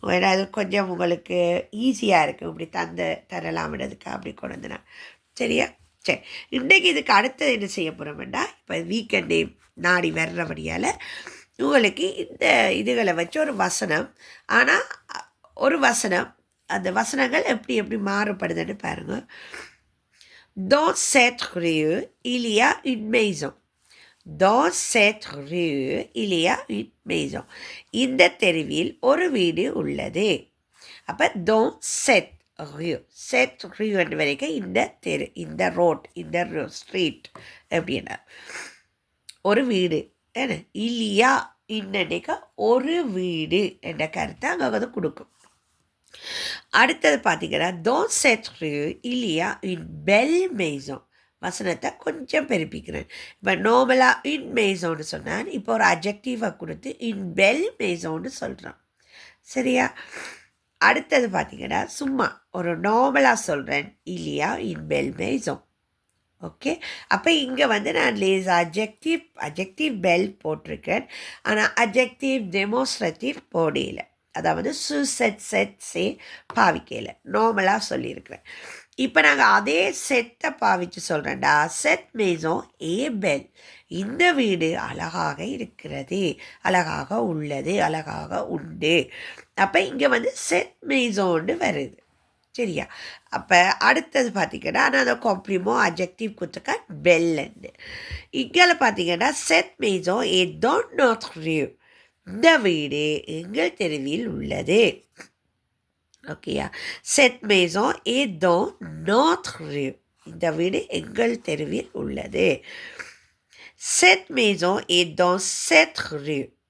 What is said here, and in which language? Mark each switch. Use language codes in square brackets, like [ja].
[ta] அது கொஞ்சம் உங்களுக்கு ஈஸியாக இருக்குது. இப்படி தரலாம்ன்றதுக்கு அப்படி கொண்டு வந்தேன். சரியா? சரி, இன்றைக்கு இதுக்கு அடுத்தது என்ன செய்ய போகிறோம்டா, இப்போ வீக்கெண்டே நாடி வர்றபடியால் உங்களுக்கு இந்த இதுகளை வச்சு ஒரு வசனம், ஆனால் ஒரு வசனம், அந்த வசனங்கள் எப்படி மாறுபடுதுன்னு பாருங்கள். [fr] Dans cette rue, il y a une maison. Dans cette rue, il y a une maison. [ta] இந்த தெருவில் ஒரு வீடு உள்ளது. அப்போ [fr] dans cette rue, cette rue [ta] என்று வரைக்கும் இந்த தெரு, இந்த ரோட், இந்த ஸ்ட்ரீட் எப்படின்னா ஒரு வீடு. என்ன இல்லையா இன்னைக்கு ஒரு வீடு என்ற கருத்தை அங்கே கொடுக்கும். அடுத்தது பார்த்தீங்கன்னா [fr] dans cette rue, il y a une belle maison. [ta] வசனத்தை கொஞ்சம் பெருப்பிக்கிறேன். இப்போ நார்மலாக இன் மேசோன்னு சொன்னான், இப்போ ஒரு அஜெக்டிவை கொடுத்து இன் பெல் மேசோன்னு சொல்கிறான். சரியா? அடுத்தது பார்த்தீங்கன்னா சும்மா ஒரு நார்மலாக சொல்கிறேன், இல்லையா இன் பெல் மேசோ. ஓகே, அப்போ இங்கே நான் லேஸ் அஜெக்டிவ் பெல் போட்டிருக்கேன், ஆனால் அஜெக்டிவ் டெமோன்ஸ்ட்ரேட்டிவ் போடையில், அதாவது சே பாவிக்கையில் நார்மலாக சொல்லியிருக்கிறேன். இப்போ நாங்கள் அதே செட்டை பாவிச்சு சொல்கிறேன்டா. செட் மேசோ ஏ பெல், இந்த வீடு அழகாக இருக்கிறது, அழகாக உள்ளது, அழகாக உண்டு. அப்போ இங்கே செட் மேசோன்னு வருது. சரியா? அப்போ அடுத்தது பார்த்தீங்கன்னா நான் அதை காம்ப்ளிமோ அஜெக்டிவ் கொடுத்துக்க பெல்லுன்னு. இங்கே பார்த்தீங்கன்னா செட் மேசோ ஏ [fr] dans notre rue, [ta] இந்த வீடு எங்கள் தெருவில் உள்ளது. ஓகேயா? [fr] Cette maison est dans notre rue. [ta] இந்த வீடு எங்கள் தெருவில் உள்ளது. [fr] Cette maison est dans cette rue.